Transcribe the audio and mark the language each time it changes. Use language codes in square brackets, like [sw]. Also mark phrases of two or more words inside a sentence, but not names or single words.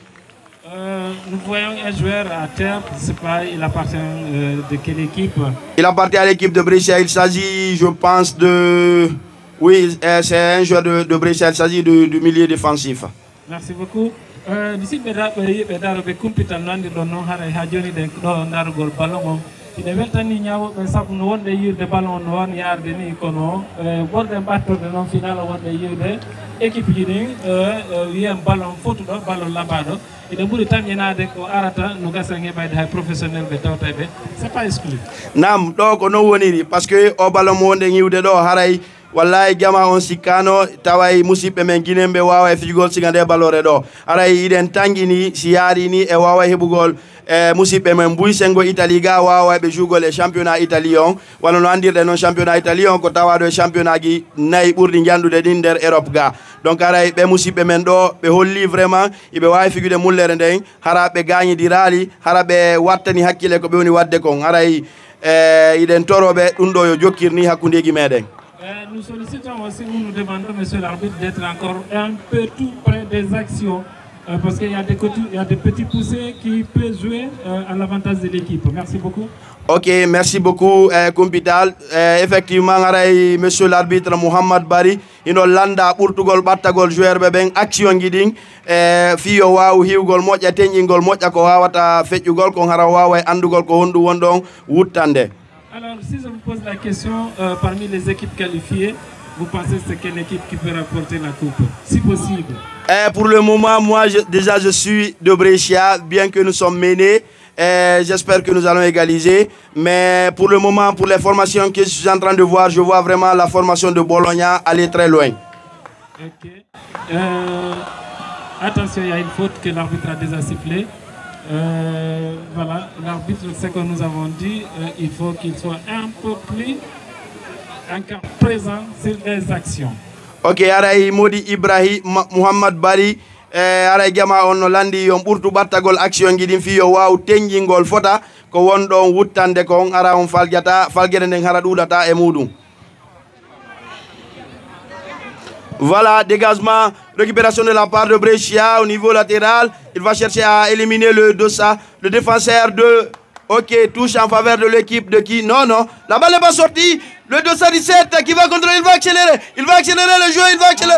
[fr] Nous voyons un joueur à terre, je ne sais pas, il appartient de quelle équipe? Il appartient à l'équipe de Brescia. Il s'agit, je pense, de... Oui, c'est un joueur de Brescia. Il s'agit du milieu défensif. Merci beaucoup. D'ici, je [ff] Kumpital nandi ɗon noon haɗa ha joni ɗen ɗo darugol ballon on ine weltani ñawoɓe saabu no wonde yiwde ballon on noon yarde ni kono wonde mbattorde noon final wonde yiwde équipe ji ɗin wiyen ballon fotuɗo ballon labaɗo ine ɓuuri tan ñanade ko arata no gasen heɓayde hay professionnel ɓe tawtaɓe [fr] c'est pas exclu. [ff] Nam ɗo ko non woniri [fr] par ce que [ff] o ballon mo wonde yiwde ɗo haray wallahi jama on sikkano taway musidɓe men guinemɓe wawa e fijugol siga nde balore ɗo aray iɗen tangini si yaari ni e wawa heɓugol musidɓe men mbuy sengo Italie ga wawa ɓe jugol e championnat Italie on walla no andirɗe noon championnat Italie on ko tawaɗo e championnat ji nayyi ɓurɗi jandude ɗin nder Europe ga donc aray ɓe musidɓe men ɗo ɓe holli vraiment iɓe wawi figude mullere nden hara ɓe gañidirali hara ɓe wattani hakkille ko ɓe woni wadde kon aray iɗen toroɓe ɗum ɗo yo jokkirni hakkudeji meɗen. [fr] Nous sollicitons aussi, nous demandons, monsieur l'arbitre, d'être encore un peu tout près des actions, parce qu'il y a des petits poussés qui peuvent jouer à l'avantage de l'équipe. Merci beaucoup. Ok, merci beaucoup, Kumpital. Effectivement, monsieur l'arbitre [ff] Mohamed Bari, ino landa ɓurtugol ɓattagol joueur ɓe ɓen action guiɗin fiyo wawu hiwgol moƴƴa teñƴingol moƴƴa ko wawata feƴƴugol kon hara wawa e andugol ko honɗum wonɗon wuttande. [fr] Alors, si je vous pose la question, parmi les équipes qualifiées, vous pensez que c'est quelle équipe qui peut rapporter la coupe, si possible? Pour le moment, moi, déjà, je suis de Brescia, bien que nous sommes menés. J'espère que nous allons égaliser. Mais pour le moment, pour les formations que je suis en train de voir, je vois vraiment la formation de Bologna aller très loin. Ok. Attention, il y a une faute que l'arbitre a déjà sifflée. Voilà, l'arbitre, ce que nous avons dit, il faut qu'il soit un peu plus encore présent sur les actions. [ff] Ok, aray modi Ibrahim Muhammad Bari aray jama on no landi yon ɓurtu ɓattagol action giɗin fi yo waw teñjingol fota ko wonɗon wuttande kon ara on falguete nden hara ɗuɗata e muɗum. [fr] Voilà, dégagement, récupération de la part de Brescia au niveau latéral. Il va chercher à éliminer le Dossa, le défenseur de... Ok, touche en faveur de l'équipe de qui? Non, non, la balle n'est pas sortie. Le Dossa 17 qui va contrôler, il va accélérer le jeu, il va accélérer.